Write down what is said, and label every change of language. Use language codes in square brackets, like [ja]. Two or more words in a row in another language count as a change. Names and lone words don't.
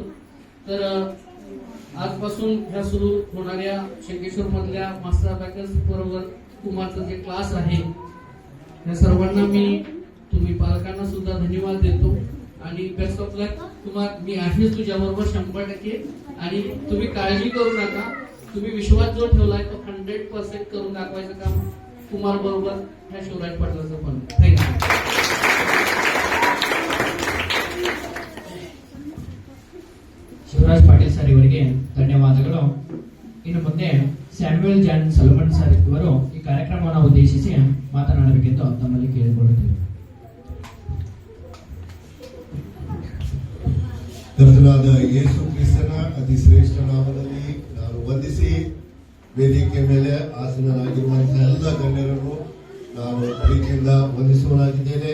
[mr] तर आजपासून ह्या सुरू होणाऱ्या शंकेश्वर मधल्या मास्टर अबॅकस बरोबर कुमारचं जे क्लास आहे या सर्वांना मी, तुम्ही पालकांना सुद्धा धन्यवाद देतो. आणि [en] best of luck [mr] कुमार. मी आहे तुझ्या बरोबर 100%. आणि तुम्ही काळजी करू नका. तुम्ही विश्वास जो ठेवलाय तो 100% करून दाखवायचं काम कुमार बरोबर ह्या शिवराज पाटलाचं पण. [en] thank you. [kn] ಶಿವರಾಜ್ ಪಾಟೀಲ್ ಸರ್ ಇವರಿಗೆ ಧನ್ಯವಾದಗಳು. ಇನ್ನು ಮುಂದೆ ಸ್ಯಾಮ್ಯುಯಲ್ ಜಾನ್ ಸಲಮನ್ ಸರ್ ಇವರು ಈ ಕಾರ್ಯಕ್ರಮವನ್ನು ಉದ್ದೇಶಿಸಿ ಮಾತನಾಡಬೇಕೆಂದು ತಮ್ಮಲ್ಲಿ ಕೇಳಿಕೊಳ್ಳುತ್ತೇವೆ. ಕರ್ತನಾದ ಯೇಸು ಕ್ರಿಸ್ತನ ಅತಿ ಶ್ರೇಷ್ಠ ನಾಮದಲ್ಲಿ ನಾನು ವಂದಿಸಿ ವೇದಿಕೆ ಮೇಲೆ ಆಸೀನರಾಗಿರುವಂತಹ ಎಲ್ಲ ಗಣ್ಯರನ್ನು ನಾನು ಪ್ರೀತಿಯಿಂದ ವಂದಿಸುವನಾಗಿದ್ದೇನೆ.